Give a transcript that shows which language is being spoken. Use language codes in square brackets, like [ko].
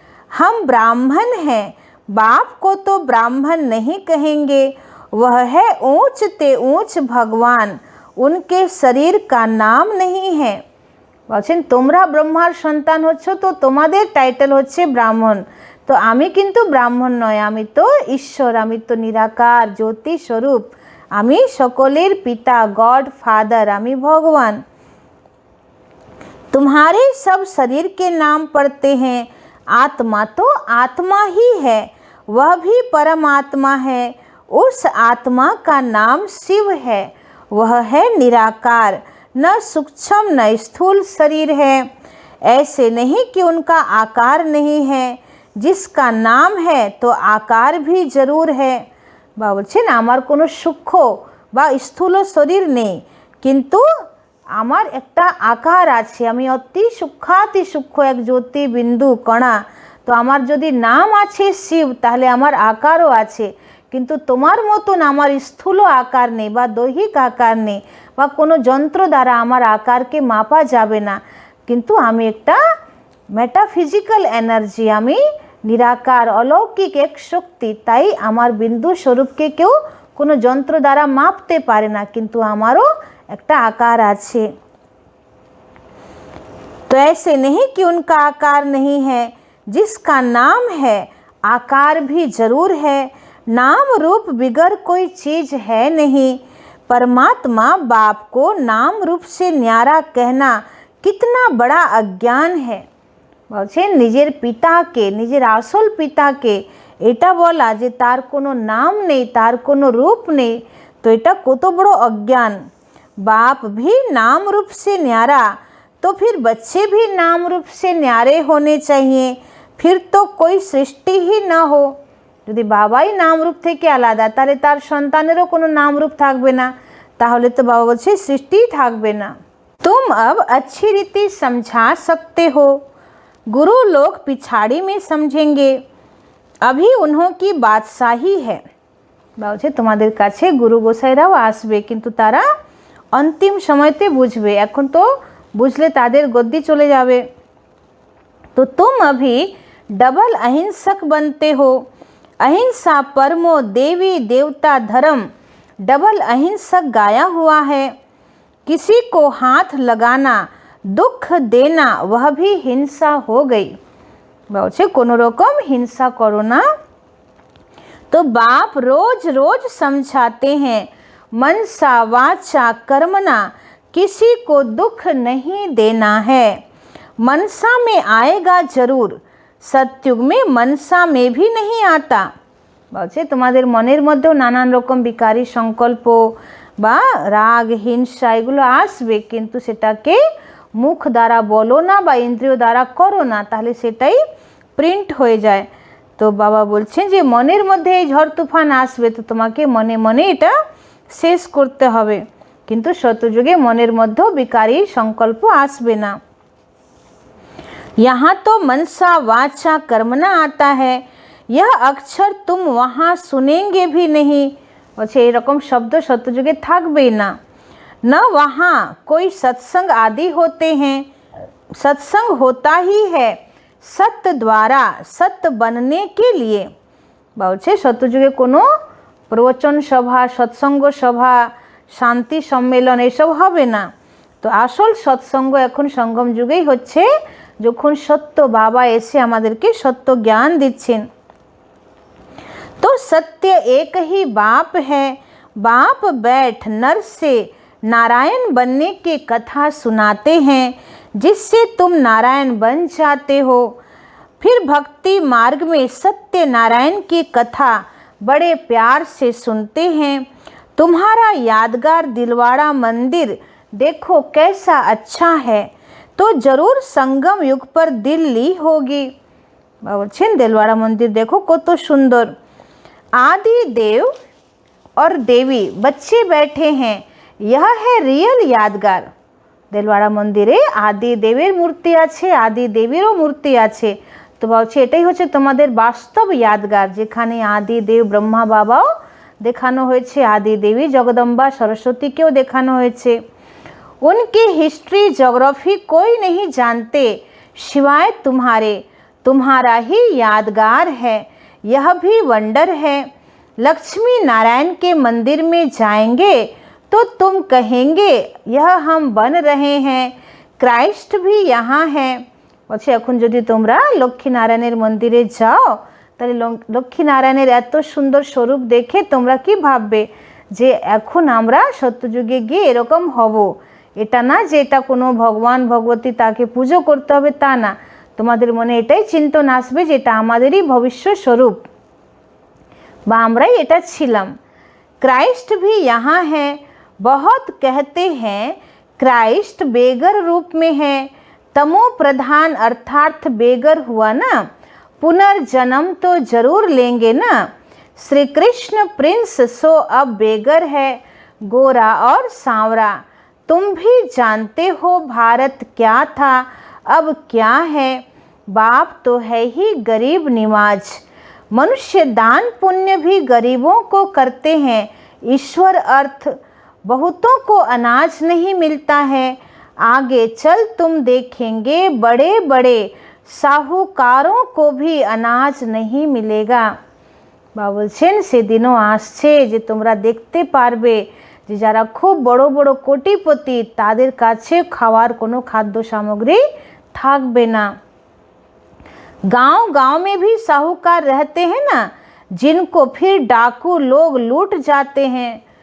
[hi] हम ब्राह्मण हैं, बाप को तो ब्राह्मण नहीं कहेंगे, वह है ऊंच ते ऊंच भगवान, उनके शरीर का नाम नहीं है। [bn] বলছেন তোমরা ব্রহ্মার সন্তান হচ্ছ, তো তোমাদের টাইটেল হচ্ছে ব্রাহ্মণ, তো আমি কিন্তু ব্রাহ্মণ নয়, আমি তো ঈশ্বর, আমি তো নিরাকার জ্যোতি স্বরূপ, আমি সকলের পিতা, गॉड फादर, আমি भगवान। [hi] तुम्हारे सब शरीर के नाम पढ़ते हैं, आत्मा तो आत्मा ही है, वह भी परमात्मा है। उस आत्मा का नाम शिव है, वह है निराकार, न सूक्ष्म न स्थूल शरीर है। ऐसे नहीं कि उनका आकार नहीं है, जिसका नाम है तो आकार भी जरूर है। [bn] বা বলছেন আমার কোনো সূক্ষ্ম বা স্থূল শরীর নেই, কিন্তু আমার একটা আকার আছে, আমি অতি সূক্ষ্মাতি সূক্ষ্ম এক জ্যোতি বিন্দু কণা। তো আমার যদি নাম আছে শিব, তাহলে আমার আকারও আছে, কিন্তু তোমার মতন আমার স্থূল আকার নেই বা দৈহিক আকার নেই, বা কোনো যন্ত্র দ্বারা আমার আকারকে মাপা যাবে না। কিন্তু আমি একটা মেটাফিজিক্যাল এনার্জি, আমি নিরাকার অলৌকিক এক শক্তি, তাই আমার বিন্দু স্বরূপকে কেউ কোনো যন্ত্র দ্বারা মাপতে পারে না, কিন্তু আমারও একটা আকার আছে। [hi] तो ऐसे नहीं कि उनका आकार नहीं है, जिसका नाम है आकार भी जरूर है। नाम रूप बिगर कोई चीज़ है नहीं। परमात्मा बाप को नाम रूप से न्यारा कहना कितना बड़ा अज्ञान है। [bn] বলছেন নিজের পিতাকে, নিজের আসল পিতাকে এটা বলা যে তার কোনো নাম নেই, তার কোনো রূপ নেই, তো এটা কত বড় অজ্ঞান। [hi] बाप भी नाम रूप से न्यारा, तो फिर बच्चे भी नाम रूप से न्यारे होने चाहिए, फिर तो कोई सृष्टि ही ना हो। [bn] যদি বাবাই নাম রূপ থেকে আলাদা, তাহলে তার সন্তানেরও কোনো নাম রূপ থাকবে না, তাহলে তো বাবা বলছে সৃষ্টিই থাকবে না। [hi] तुम अब अच्छी रीति समझा सकते हो, गुरु लोग पिछाड़ी में समझेंगे, अभी उन्हों की बादशाही है। [bn] বলছে তোমাদের কাছে গুরু গোসাইরাও আসবে, কিন্তু তারা অন্তিম সময়তে বুঝবে, এখন তো বুঝলে তাদের গদ্দি চলে যাবে। [hi] तो तुम अभी डबल अहिंसक बनते हो, अहिंसा परमो देवी देवता धर्म, डबल अहिंसक गाया हुआ है। किसी को हाथ लगाना, दुख देना, वह भी हिंसा हो गई। [bn] বলছে কোনো রকম হিংসা করো না। [hi] तो बाप रोज रोज समझाते हैं, मनसा वाचा कर्मणा, किसी को दुख नहीं देना है। मनसा में आएगा जरूर, सत्युग में मनसा में भी नहीं आता। [bn] বলছে তোমাদের মনের মধ্যেও নানান রকম বিকারী সংকল্প বা রাগ হিংসা এগুলো আসবে, কিন্তু সেটাকে মুখ দ্বারা বলো না বা ইন্দ্রিয় দ্বারা করো না, তাহলে সেটাই প্রিন্ট হয়ে যায়। তো বাবা বলছেন যে মনের মধ্যে এই ঝড় তুফান আসবে, তো তোমাকে মনে মনে এটা শেষ করতে হবে, কিন্তু সত্যযুগে মনের মধ্যেও বিকারী সংকল্প আসবে না। [hi] यहाँ तो मनसा वाचा कर्मना आता है, यह अक्षर तुम वहाँ सुनेंगे भी नहीं। [bn] বলছে এরকম শব্দ সত্যযুগে থাকবেই না। [hi] न वहाँ कोई सत्संग आदि होते हैं, सत्संग होता ही है सत्य द्वारा सत्य बनने के लिए। [bn] বলছে সত্যযুগে কোনো প্রবচন সভা, সৎসঙ্গ সভা, শান্তি সম্মেলন এসব হবে না। তো আসল সৎসঙ্গ এখন সঙ্গম যুগেই হচ্ছে, যখন সত্য বাবা এসে আমাদেরকে সত্য জ্ঞান দিচ্ছেন। [hi] तो सत्य एक ही बाप है, बाप बैठ नर से नारायण बनने की कथा सुनाते हैं, जिससे तुम नारायण बन जाते हो। फिर भक्ति मार्ग में सत्य नारायण की कथा बड़े प्यार से सुनते हैं। तुम्हारा यादगार दिलवाड़ा मंदिर देखो कैसा अच्छा है, तो जरूर संगम युग पर दिल ली होगी। [bn] বলছেন দিলওয়াড়া মন্দির দেখো কত সুন্দর। [hi] आदि देव और देवी बच्चे बैठे हैं, यह है रियल यादगार। [bn] দিলওয়াড়া মন্দিরে আদি দেবের মূর্তি আছে, আদি দেবীরও মূর্তি আছে। তো বলছে এটাই হচ্ছে তোমাদের বাস্তব यादगार, যেখানে আদি দেব ব্রহ্মা বাবাও দেখানো হয়েছে, আদি দেবী জগদম্বা সরস্বতীকেও দেখানো হয়েছে। [hi] उनकी हिस्ट्री जोग्राफी कोई नहीं जानते सिवाय तुम्हारे, तुम्हारा ही यादगार है, यह भी वंडर है। लक्ष्मी नारायण के मंदिर में जाएंगे तो तुम कहेंगे यह हम बन रहे हैं, क्राइस्ट भी यहाँ है। [bn] বলছে এখন যদি তোমরা লক্ষ্মী নারায়ণের মন্দিরে যাও, তাহলে লক্ষ্মী নারায়ণের এত সুন্দর স্বরূপ দেখে তোমরা কি ভাববে যে এখন আমরা সত্যযুগে গিয়ে এরকম হব। এটা না যে এটা কোনো ভগবান ভগবতী তাকে পুজো করতে হবে, তা না। তোমাদের মনে এটাই চিন্তন আসবে যে এটা আমাদেরই ভবিষ্য স্বরূপ বা আমরাই এটা ছিলাম। [hi] क्राइस्ट भी यहाँ है, बहुत कहते हैं क्राइस्ट बेगर रूप में है, तमो प्रधान अर्थार्थ बेगर हुआ ना, पुनर्जन्म तो जरूर लेंगे ना। श्री कृष्ण प्रिंस सो अब बेगर है, गोरा और सांवरा। तुम भी जानते हो भारत क्या था अब क्या है, बाप तो है ही गरीब निवाज। मनुष्य दान पुण्य भी गरीबों को करते हैं, ईश्वर अर्थ बहुतों को अनाज नहीं मिलता है। आगे चल तुम देखेंगे बड़े बड़े साहूकारों को भी अनाज नहीं मिलेगा। [bn] বাবা বলছেন সেদিনও আসছে যে তোমরা দেখতে পারবে যে যারা খুব বড় বড় কোটিপতি তাদের কাছে খাওয়ার কোনো খাদ্য সামগ্রী থাকবে না। [hi] गांव गांव में भी साहूकार रहते हैं ना, जिनको फिर डाकू लोग लूट जाते हैं।